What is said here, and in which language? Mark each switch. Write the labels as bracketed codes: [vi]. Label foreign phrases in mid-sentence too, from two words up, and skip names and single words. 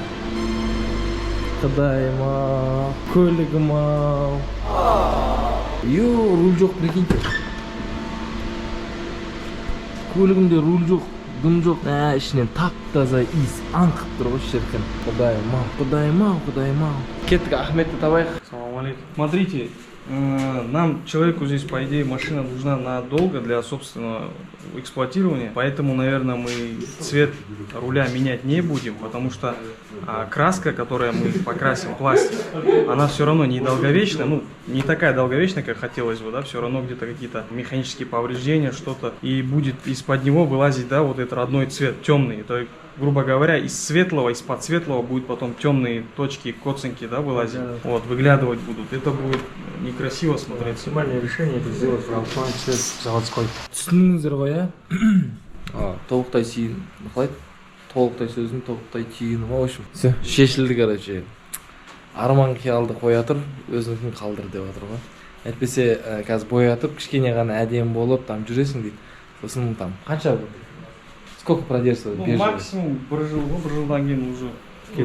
[kk] Құдайым ау, көлігім ау. Йо, руль жоқ, прикиньте. Көлігімде руль жоқ. Дым жоқ. Ішінен тап-таза иіс аңқып тұр ғой шіркін. Құдайым ау. Кеттік, Ахметті табайық. Ассаламу алейкум. [ru] Смотрите, нам, человеку здесь, по идее, машина нужна надолго для собственного эксплуатирования. Поэтому, наверное, мы цвет руля менять не будем, потому что краска, которая мы покрасим, пластик, она все равно не долговечная, ну, не такая долговечная, как хотелось бы, да, все равно где-то какие-то механические повреждения, что-то, и будет из-под него вылазить, да, вот этот родной цвет, темный. То есть, грубо говоря, из светлого, из-под светлого будут потом темные точки, коцинки, да, вылазить, вот, выглядывать будут. Это будет некрасиво смотреться. Оптимальное решение это сделать фронтон цвет заводской. [kk] Түсініңіздер ғой, тобықтай сиын. Қалай? толықтай сөзім, толықтай түйінім. [ru] В общем, все, [kk] шешілді, короче. Арман қиялды қоя тұр, өзіңкін қалдыр деп отыр ғой. Әйтпесе, қазір боятып, кішкене ғана әдем болып, там жүресің дейді. Сосын там қанша сколько продержится? Максимум 1 жыл ғой, 1 жылдан кейін уже